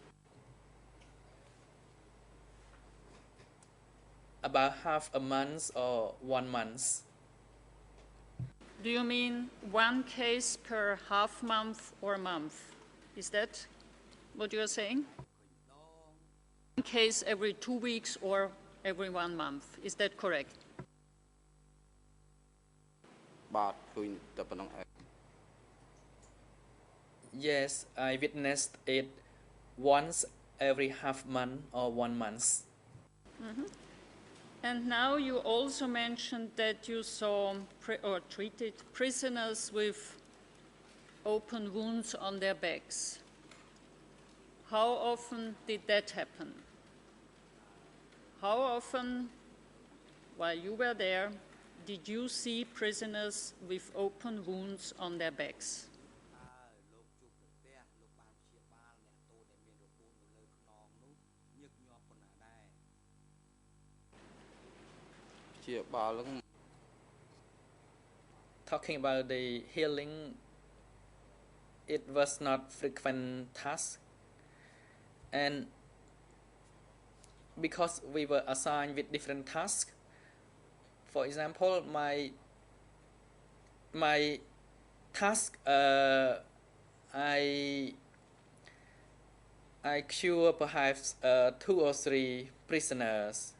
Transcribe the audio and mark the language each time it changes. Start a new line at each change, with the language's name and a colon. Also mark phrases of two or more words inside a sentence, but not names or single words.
English: About half a month or 1 month. Do you mean one case per half month or month? Is that what you are saying? One case every 2 weeks or every 1 month. Is that correct?
Khmer: បាទឃើញតែប៉ុណ្្នឹងឯង
English: Yes, I witnessed it once every half month or 1 month. And now you also mentioned that you saw or treated prisoners with open wounds on their backs. How often did that happen? How often, while you were there, did you see prisoners with open wounds on their backs?
Khmer: ជាបាលនឹង
English: Talking about the healing, it was not frequent task, and because we were assigned with different tasks. For example, my task, I cure perhaps 2 or 3 prisoners.